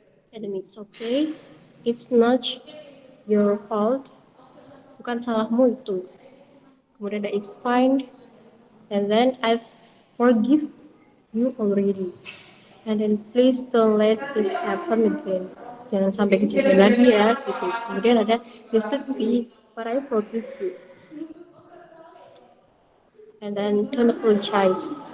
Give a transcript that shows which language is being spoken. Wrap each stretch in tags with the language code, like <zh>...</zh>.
<en>And then it's okay. It's not your fault.</en> <id>Bukan salahmu itu. Kemudian ada</id> <en>it's fine. And then I've forgive you already. And then please don't let it happen again.</en> <id>Jangan sampai kejadian lagi ya gitu. Kemudian ada</id> <en>you should be, but I forgive you. And then don't apologize.</en>